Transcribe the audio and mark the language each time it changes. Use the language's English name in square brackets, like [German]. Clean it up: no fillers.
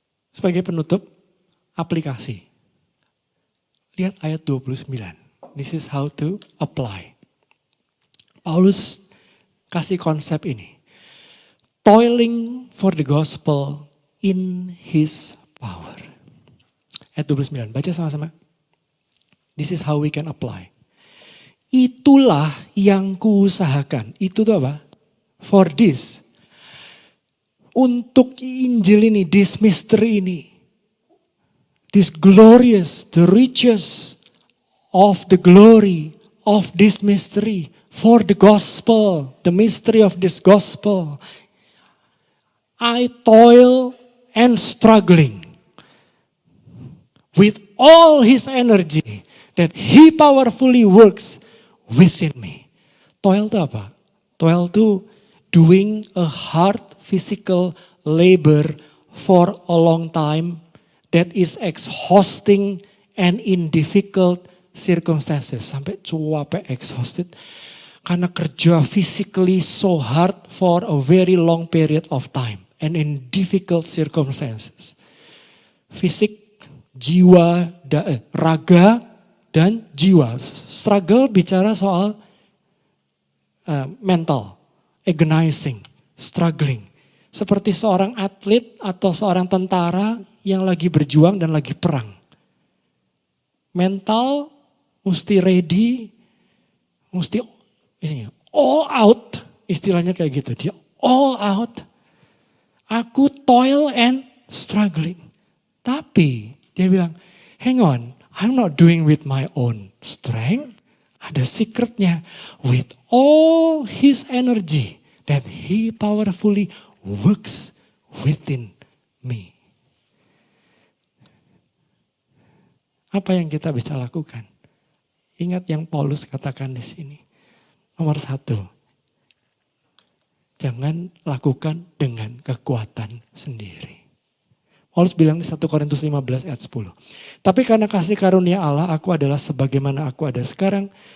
[Indonesian] Sebagai penutup, aplikasi. Lihat ayat 29. [English] This is how to apply. Paulus [Indonesian] kasih konsep ini. [English] Toiling for the gospel in his power. [Indonesian] Ayat 29, baca sama-sama. [English] This is how we can apply. [Indonesian] Itulah yang kuusahakan. Itu tuh apa? [English] For this. [Indonesian] Untuk Injil ini, [English] this mystery [Indonesian] ini. [English] This glorious, the riches of the glory of this mystery. For the gospel, the mystery of this gospel. I toil and struggling with all his energy. that He powerfully works within me. Toil [Indonesian] itu apa? [English] Toil itu doing a hard physical labor for a long time that is exhausting and in difficult circumstances. [Indonesian] Sampai capek, [English] exhausted. [Indonesian] Karena kerja [English] physically so hard for a very long period of time. And in difficult circumstances. [Indonesian] Fisik, jiwa, raga, dan jiwa. [English] Struggle [Indonesian] bicara soal [English] mental, agonizing, struggling. [Indonesian] Seperti seorang atlet atau seorang tentara yang lagi berjuang dan lagi perang. Mental mesti ready, mesti [English] all out, [Indonesian] istilahnya kayak gitu. [English] Dia all out. Aku toil and struggling. [Indonesian] Tapi dia bilang, [English] hang on, I'm not doing with my own strength. [Indonesian] Ada secretnya. [English] With all His energy that He powerfully works within me. [Indonesian] Apa yang kita bisa lakukan? Ingat yang Paulus katakan di sini. Nomor 1, jangan lakukan dengan kekuatan sendiri. Paulus bilang di 1 Korintus 15 ayat 10. Tapi karena kasih karunia Allah, aku adalah sebagaimana aku ada sekarang.